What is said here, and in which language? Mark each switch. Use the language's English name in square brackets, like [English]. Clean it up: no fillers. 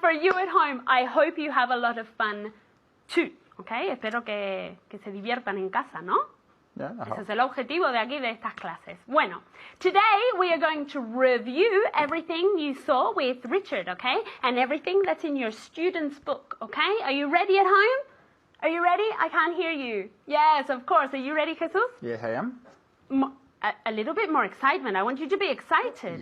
[English] For you at home, I hope you have a lot of fun too, okay? [Spanish] Espero que se diviertan en casa, ¿no? [English] Yeah, [Spanish] Ese es el objetivo de aquí de estas clases. [English] Bueno, today we are going to review everything you saw with Richard, okay? And everything that's in your student's book, okay? Are you ready at home? Are you ready? I can't hear you. Yes, of course. Are you ready, Jesus? Yes, I am. A little bit more excitement. I want you to be excited.